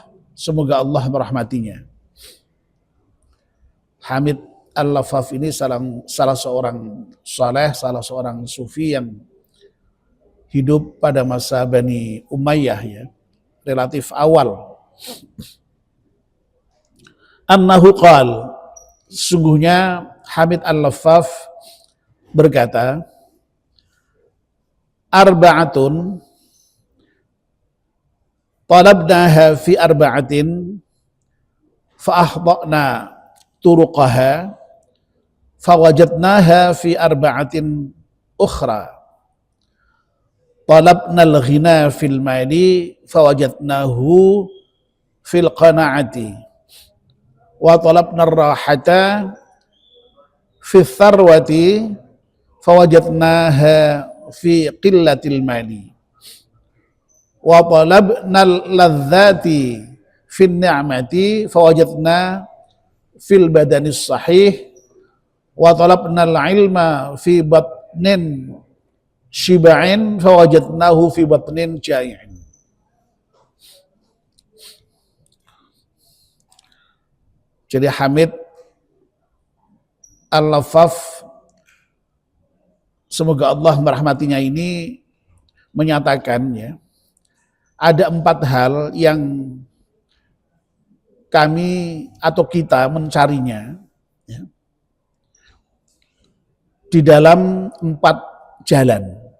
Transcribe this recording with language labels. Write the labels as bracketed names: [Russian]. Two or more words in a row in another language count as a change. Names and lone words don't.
[Indonesian] Semoga Allah merahmatinya. Hamid Al-Laffaf ini salah seorang saleh, salah seorang sufi yang hidup pada masa Bani Umayyah ya, relatif awal. [Arabic] أنه قال, [Indonesian] sungguhnya Hamid Al-Laffaf berkata, [Arabic] أربعة طلبناها في أربعة فأخطأنا طرقها فوجدناها في أربعة أخرى. طلبنا الغنى في المال فوجدناه في القناعة. وطلبنا الراحة في الثروة فوجدناها في قلة المال. وطلبنا اللذة في النعمة فوجدنا في البدن الصحيح. وطلبنا العلم في بطن شبعان فوجدناه في بطن جائع. [Indonesian] Jadi Hamid Al-Laffaf, semoga Allah merahmatinya, ini menyatakan ya, ada 4 hal yang kami atau kita mencarinya ya, di dalam 4 jalan.